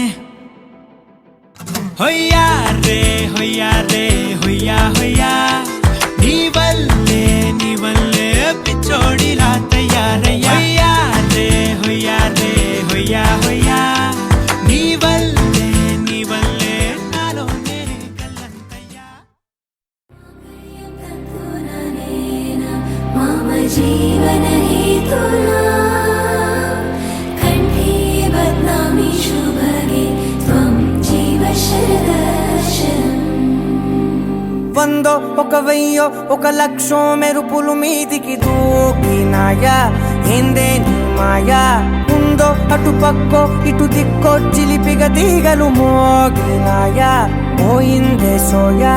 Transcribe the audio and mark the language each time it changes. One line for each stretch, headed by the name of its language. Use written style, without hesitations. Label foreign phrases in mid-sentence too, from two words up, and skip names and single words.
Telugu: హొయ్యా రే హొయ్యా రే హొయ్యా హొయ్యా నీ వల్లే పిచ్చోడిలా తయారయ్యా రే హొయ్యా రే హొయ్యా హొయ్యా నీ వల్లే నాలో నేనే గల్లంతయ్యా
Sanskrit: मम जीवन हेतुना कण्ठे बध्नामि शुभगे त्वं जीव शरदर्शनम्
Telugu: వందో ఒక వెయ్యో ఒక లక్షో మెరుపులు మీదికి దూకినాయా ఏందే నీ మాయా ఉందో అటు పక్కో ఇటు దిక్కో చిలిపిగ తీగలు మోగినాయా పోయిందే సోయా